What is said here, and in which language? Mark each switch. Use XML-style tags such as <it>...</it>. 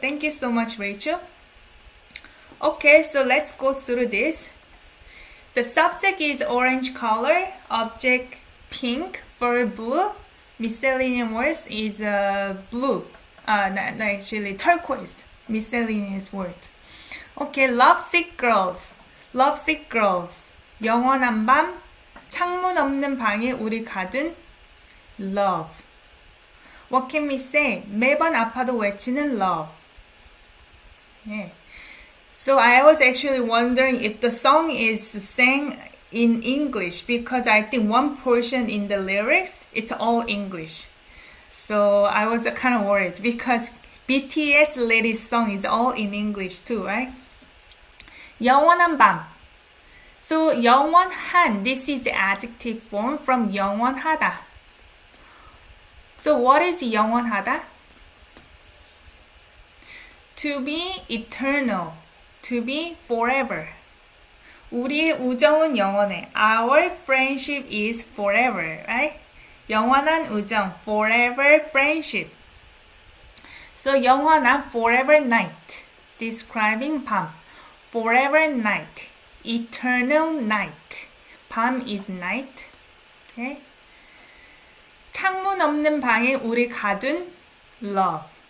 <en>Thank you so much, Rachel. Okay, so let's go through this. The subject is orange color, object pink, verb blue, miscellaneous words is blue, actually turquoise, miscellaneous words. Okay, lovesick girls, lovesick girls,</en> <ko>영원한 밤, 창문 없는 방에 우리 가둔 love.</ko> <en>What can we say?</en> <ko>매번 아파도 외치는 love.</ko> <en>Yeah. So I was actually wondering if the song is sang in English, because I think one portion in the lyrics, it's all English. So I was kind of worried because BTS latest song is all in English too, right?</en> <ko>영원한 밤.</ko> <en>So 영원한, this is the adjective form from 영원하다. So what is 영원하다? To be eternal, to be forever.</en> <ko>우리의 우정은 영원해.</ko> <en>Our friendship is forever, right?</en> <ko>영원한 우정,</ko> <en>forever friendship. So 영원한 forever night, describing 밤. Forever night, eternal night. 밤 is night. Okay?</en> <ko>창문 없는 방에 우리 가둔 love.</ko>